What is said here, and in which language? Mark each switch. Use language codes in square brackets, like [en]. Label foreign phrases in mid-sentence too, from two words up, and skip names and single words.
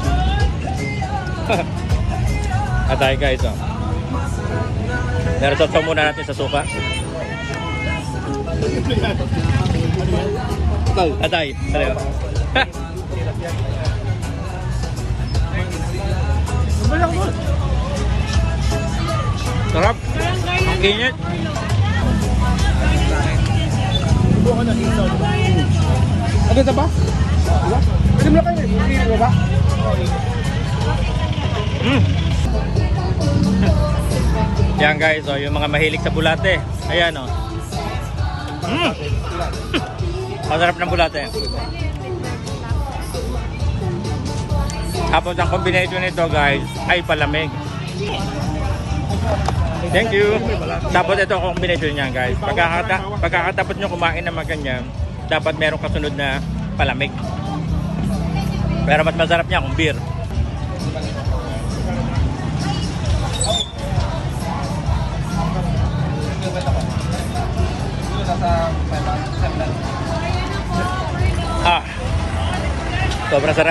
[tl] Atay guys, Pero sasaw muna natin sa suka. Atay. Talaga. Sarap. Ang init. [ms] Ada tak apa? Ada belakang ni? Ini apa? [tl] Yan guys, yung mga mahilig sa bulate. Ayan Masarap ng bulate. Tapos ang combination nito guys ay palamig. [en] Thank you. [tl] Tapos ito ang combination niya guys. Pagkakatapos nyo kumain ng mga ganyan, dapat meron kasunod na palamig. Pero mas masarap niya kung beer. Sobrang sarap.